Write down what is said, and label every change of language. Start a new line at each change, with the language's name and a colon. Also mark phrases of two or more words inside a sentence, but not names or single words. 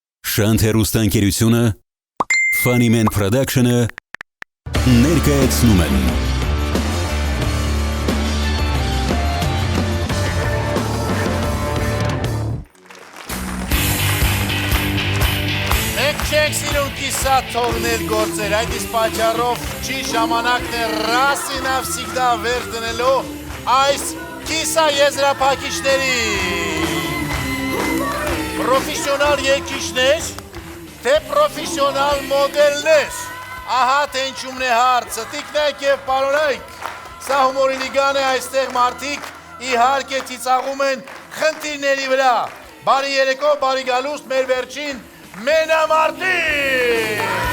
Armenian: Շանթ հեռուստաընկերությունը Funnyman Production-ը ներկայացնում են Մենք չենք սիրում կիսա թողնել գործեր, այդ իսկ պատճառով չի ժամանակն է
Russian: раз и навсегда
Armenian: վեր դնելու այս կիսա եզրափակիչների Պրոֆեսիոնալ երկիչներ, թե պրոֆեսիոնալ մոդելներ, ահա թե ինչումն է հարցը, տիկնայք և պարոնայք, սա հումորի լիգան է, այստեղ մարդիկ իհարկե ծիծաղում են խնդիրների վրա, բարի երեկո, բարի գալուստ, մեր վերջին մենամարտիկ!